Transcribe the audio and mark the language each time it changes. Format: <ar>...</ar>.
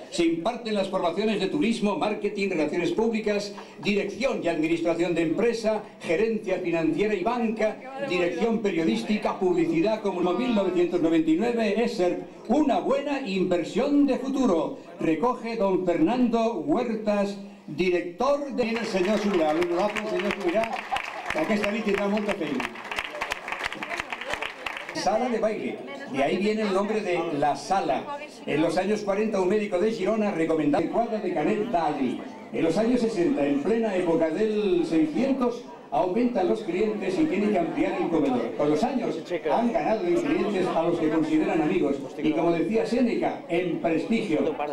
<es>Se imparten las formaciones de turismo, marketing, relaciones públicas, dirección y administración de empresa, gerencia financiera y banca, dirección periodística, publicidad, como en 1999, ESER, una buena inversión de futuro. Recoge don Fernando Huertas, director de...</es> <ca>el señor Subirà, l'honorable senyor Subirà, que aquesta nit tindrà molta feina.</ca> <es>Sala de baile, de ahí viene el nombre de La Sala. En los años 40 un médico de Girona recomendaba el cuadro de Canet d'Adri. En los años 60, en plena época del 600, aumentan los clientes y tienen que ampliar el comedor. Con los años han ganado en clientes a los que consideran amigos y, como decía Séneca, en prestigio.</es>